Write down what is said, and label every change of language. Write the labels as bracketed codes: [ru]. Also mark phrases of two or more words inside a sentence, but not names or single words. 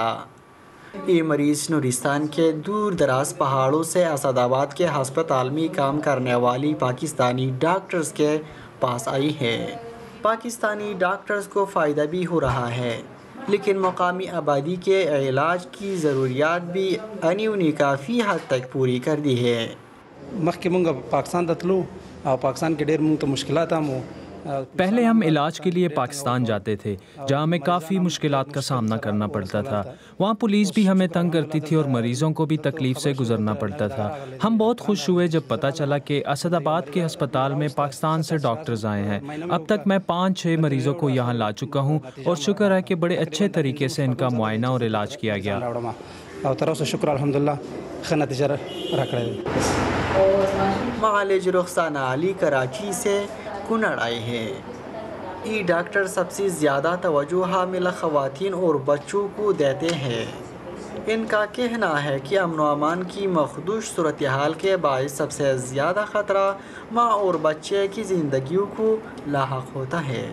[ur] یہ مریض نورستان کے دور دراز پہاڑوں سے اسد آباد کے ہسپتال میں کام کرنے والی پاکستانی ڈاکٹرز کے پاس آئی ہے۔ پاکستانی ڈاکٹرز کو فائدہ بھی ہو رہا ہے، لیکن مقامی آبادی کے علاج کی ضروریات بھی انہیں کافی حد تک پوری کر دی ہے۔ [ps] مخکې مونږ پاکستان ته تلو او پاکستان کې ډېر مونږ ته مشکلات هم وو۔ [ur] پہلے ہم علاج کے لیے پاکستان جاتے تھے جہاں ہمیں کافی مشکلات کا سامنا کرنا پڑتا تھا۔ وہاں پولیس بھی ہمیں تنگ کرتی تھی اور مریضوں کو بھی تکلیف سے گزرنا پڑتا تھا۔ ہم بہت خوش ہوئے جب پتہ چلا کہ اسد آباد کے ہسپتال میں پاکستان سے ڈاکٹرز آئے ہیں۔ اب تک میں 5-6 مریضوں کو یہاں لا چکا ہوں اور شکر ہے کہ بڑے اچھے طریقے سے ان کا معائنہ اور علاج کیا گیا۔ [ps] او تر اوسه شکر الحمدلله ښه نتیجه راکړې۔ [ur] معالج رخسانہ علی کراچی سے کنڑ آئے ہیں۔ یہ ڈاکٹر سب سے زیادہ توجہ حاملہ خواتین اور بچوں کو دیتے ہیں۔ ان کا کہنا ہے کہ امن و امان کی مخدوش صورتحال کے باعث سب سے زیادہ خطرہ ماں اور بچے کی زندگیوں کو لاحق ہوتا ہے۔